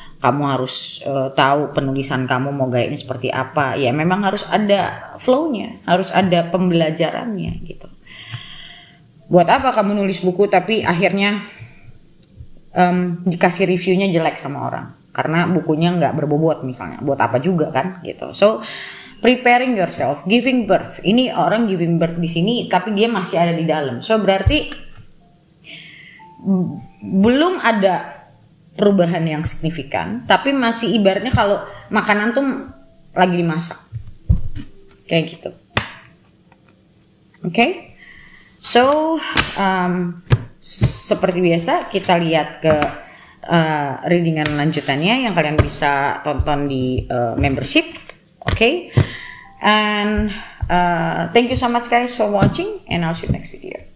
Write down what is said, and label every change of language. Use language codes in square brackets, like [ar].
[id] Kamu harus tahu penulisan kamu mau gayanya seperti apa. Ya memang harus ada flow-nya, harus ada pembelajarannya gitu. Buat apa kamu nulis buku tapi akhirnya dikasih reviewnya jelek sama orang karena bukunya nggak berbobot misalnya. Buat apa juga kan gitu. [en] So preparing yourself, giving birth. [id] Ini orang [en] giving birth [id] di sini tapi dia masih ada di dalam. So berarti belum ada perubahan yang signifikan, tapi masih ibaratnya kalau makanan tuh lagi dimasak kayak gitu. Okay? So seperti biasa kita lihat ke readingan lanjutannya yang kalian bisa tonton di membership. Okay? [en] And thank you so much guys for watching, and I'll see you next video.